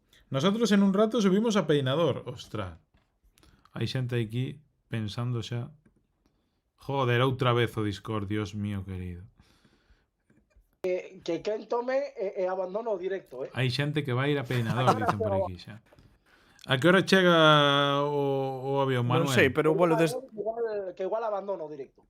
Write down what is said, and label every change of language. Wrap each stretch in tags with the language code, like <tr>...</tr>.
<es>Nosotros en un rato subimos a Peinador. Ostras.</es> <gl>Hai xente aquí pensando xa. Joder, outra vez o Discord,</gl> <es>Dios mío querido.</es> <gl>Que quen tome e abandono o directo, Hai xente que vai ir a Peinador, dicen por aquí xa. A que hora chega o avión, Manuel? Non sei, pero o vuelo que igual abandono o directo.</gl>